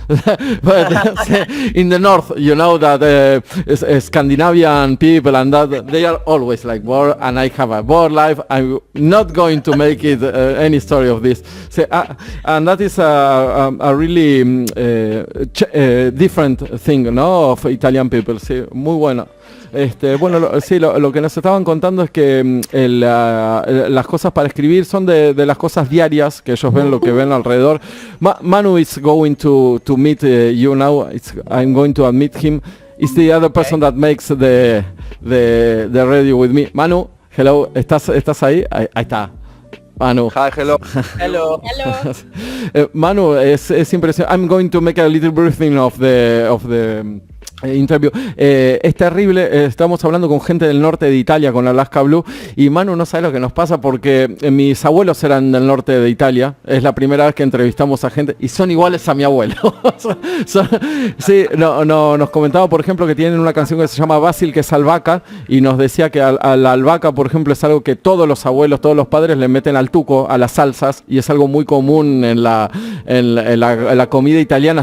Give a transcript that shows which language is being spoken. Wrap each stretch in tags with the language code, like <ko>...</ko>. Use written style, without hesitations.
<en>But in the north, that Scandinavian people and that they are always like bored, and I have a bored life. I'm not going to make it any story of this. So, and that is a really different thing, of Italian people.</en> <es>Sí, muy bueno. Bueno, lo que nos estaban contando es que las cosas para escribir son de las cosas diarias que ellos ven, lo que ven alrededor.</es> <en>Manu is going to meet you now. I'm going to admit him. It's the other person that makes the radio with me.</en> <es>Manu,</es> <en>hello,</en> <es>¿estás ahí? Ahí está. Manu.</es> <en>Hi, hello. Hello.</en> <es>Manu, es impresionante.</es> <en>I'm going to make a little briefing of the interview.</en> <es>Es terrible, estamos hablando con gente del norte de Italia, con Alaska Blue, y Manu no sabe lo que nos pasa porque mis abuelos eran del norte de Italia, es la primera vez que entrevistamos a gente y son iguales a mi abuelo. Sí, nos comentaba, por ejemplo, que tienen una canción que se llama Basil, que es albahaca, y nos decía que a la albahaca, por ejemplo, es algo que todos los abuelos, todos los padres le meten al tuco, a las salsas, y es algo muy común en la comida italiana.</es>